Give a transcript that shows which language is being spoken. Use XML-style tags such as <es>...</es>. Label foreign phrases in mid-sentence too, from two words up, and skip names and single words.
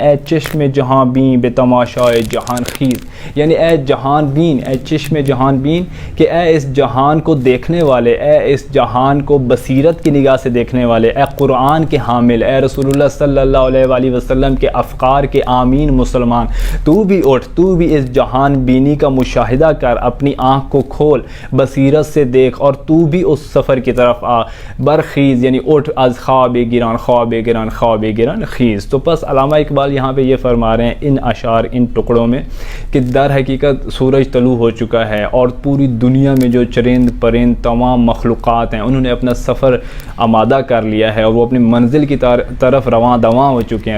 <fa>اے چشم جہاں بین بے تماشائے جہان خیز،</fa> <ur>یعنی اے جہان بین، اے چشم جہان بین، کہ اے اس جہان کو دیکھنے والے، اے اس جہان کو بصیرت کی نگاہ سے دیکھنے والے، اے قرآن کے حامل، اے رسول اللہ صلی اللہ علیہ وسلم کے افکار کے آمین مسلمان، تو بھی اٹھ، تو بھی اس جہان بینی کا مشاہدہ کر، اپنی آنکھ کو کھول، بصیرت سے دیکھ اور تو بھی اس سفر کی طرف آ،</ur> <fa>برخیز</fa> <ur>یعنی اٹھ،</ur> <fa>از خواب گران خواب گران خواب گران خیز۔</fa> <ur>تو بس علامہ اقبال یہاں پہ یہ فرما رہے ہیں ان اشعار، ان ٹکڑوں میں کہ در حقیقت سورج طلوع ہو چکا ہے اور پوری دنیا میں جو چرند پرند تمام مخلوقات ہیں انہوں نے اپنا سفر آمادہ کر لیا ہے اور وہ اپنی منزل کی طرف رواں دواں ہو چکے ہیں۔</ur>